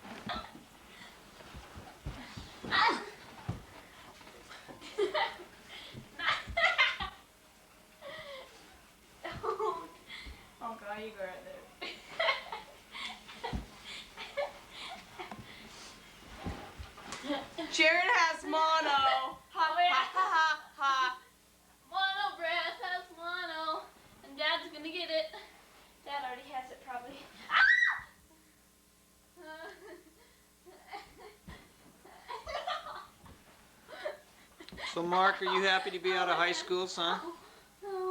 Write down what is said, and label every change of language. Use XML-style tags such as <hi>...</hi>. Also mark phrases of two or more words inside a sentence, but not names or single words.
<en>Oh God, you go right there. Sharon has mono. Ha ha ha ha. Mono breath has mono. And Dad's gonna get it. Dad already has it probably. So, Mark, are you happy to be out of high school, son? No.</en>